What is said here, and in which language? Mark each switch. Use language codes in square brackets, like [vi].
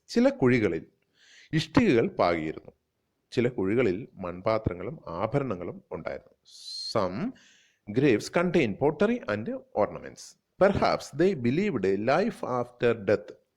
[ml] ചില കുഴികളിൽ ഇഷ്ടികകൾ പാകിയിരുന്നു. ചില കുഴികളിൽ മൺപാത്രങ്ങളും ആഭരണങ്ങളും ഉണ്ടായിരുന്നു. [en] Some graves contain pottery and ornaments. Perhaps they believed a life after death.